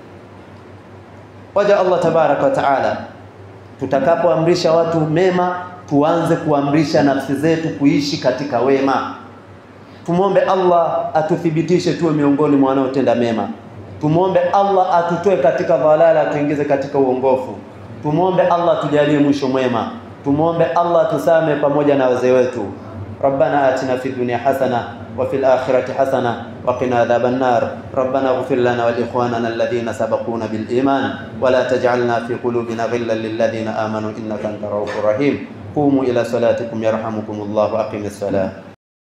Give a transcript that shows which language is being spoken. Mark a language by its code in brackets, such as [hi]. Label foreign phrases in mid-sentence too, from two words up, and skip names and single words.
[sw] Waja Allah [ar] تبارك وتعالى, [sw] tutakapoamrisha watu mema, tuanze kuamrisha nafsi zetu kuishi katika wema. Tumuombe Allah atuthibitishe tuwe miongoni mwa wanaotenda mema. Tumuombe Allah atutoe katika dhalala, atuingize katika uongofu. Tumuombe Allah tujalie mwisho mwema. Tumuombe Allah tusame pamoja na wazee wetu. [ar] ربنا آتنا في الدنيا حسنة وفي الآخرة حسنة وقنا عذاب النار. ربنا اغفر لنا ولإخواننا الذين سبقونا بالإيمان ولا تجعل في قلوبنا غلا للذين آمنوا إنك أنت الرحيم. قوموا إلى صلاتكم يرحمكم الله وأقم الصلاة.